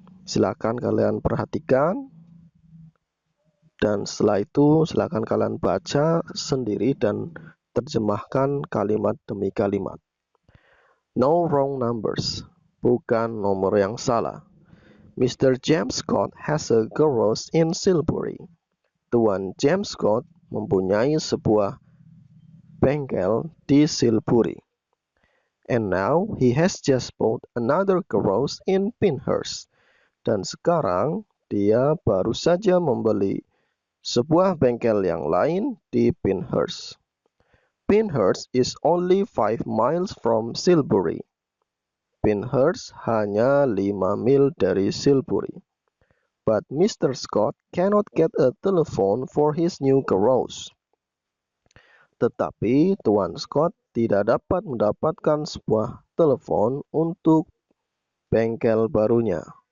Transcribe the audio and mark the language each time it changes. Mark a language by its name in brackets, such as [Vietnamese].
[Indonesian] Silakan kalian perhatikan, dan setelah itu silakan kalian baca sendiri dan terjemahkan kalimat demi kalimat. [English] No wrong numbers, [Indonesian] bukan nomor yang salah. [English] Mr. James Scott has a garage in Silbury. [Indonesian] Tuan James Scott mempunyai sebuah bengkel di Silbury. [English] And now he has just bought another garage in Pinehurst. [Indonesian] Dan sekarang dia baru saja membeli sebuah bengkel yang lain di Pinehurst. [English] Pinehurst is only 5 miles from Silbury. [Indonesian] Pinehurst hanya 5 mil dari Silbury. [English] But Mr. Scott cannot get a telephone for his new garage. [Indonesian] Tetapi Tuan Scott tidak dapat mendapatkan sebuah telepon untuk bengkel barunya.